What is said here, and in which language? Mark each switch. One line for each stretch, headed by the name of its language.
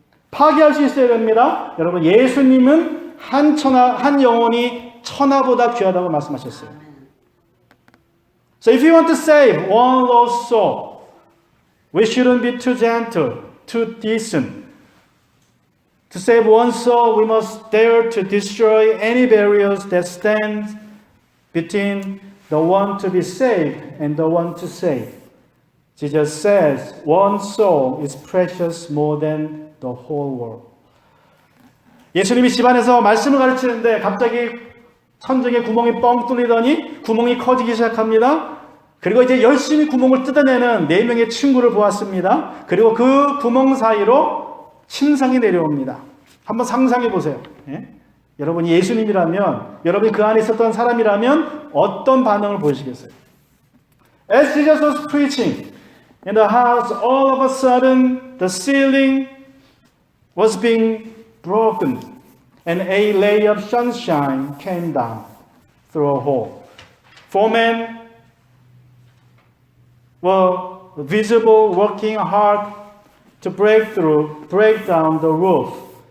Korean: 파괴할 수 있어야 됩니다. 여러분 예수님은 한 영혼이 천하보다 귀하다고 말씀하셨어요.
English: So if you want to save one lost soul, we shouldn't be too gentle, too decent. To save one soul, we must dare to destroy any barriers that stand between the one to be saved and the one to save. Jesus says, one soul is precious more than the whole world.
Korean: 예수님이 집안에서 말씀을 가르치는데 갑자기 천정에 구멍이 뻥 뚫리더니 구멍이 커지기 시작합니다. 그리고 이제 열심히 구멍을 뜯어내는 네 명의 친구를 보았습니다. 그리고 그 구멍 사이로 침상이 내려옵니다. 한번 상상해 보세요. 예? 여러분이 예수님이라면, 여러분이 그 안에 있었던 사람이라면 어떤 반응을 보이시겠어요?
English: As Jesus was preaching in the house, all of a sudden the ceiling was being broken and a ray of sunshine came down through a hole. Four men were visible, working hard to break down the roof.